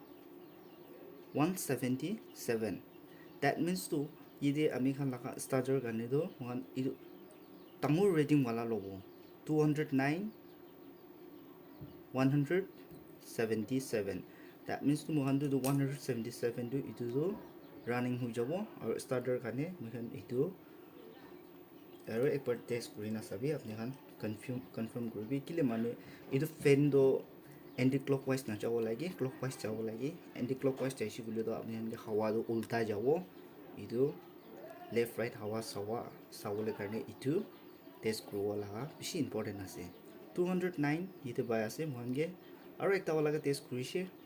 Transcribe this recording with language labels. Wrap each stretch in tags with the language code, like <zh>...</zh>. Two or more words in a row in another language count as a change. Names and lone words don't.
<nag>177</nag> <en>that means</en> <nag>to ide ami khan laga starter gane do mohan idu tamur rating wala lobo 209 177</nag> <en>that means</en> <nag>to mohan do 177 do itu do running hui jabo aro starter gane mohan itu aro ekbar test kurina sabi apni khan confirm kurbi kile mane itu fan do</nag> <en>anti clockwise</en> <nag>na jabo lagi clockwise jabo lagi</nag> <en>anti clockwise</en> <nag>jaishi bole do apni khan ke hawa do ulta jabo itu</nag> <en>left right</en> <nag>hawa sawole karne itu test kurwa laga bishi important ase 209 ite bai ase mohan ge aro ekta wala ka test kurise</nag>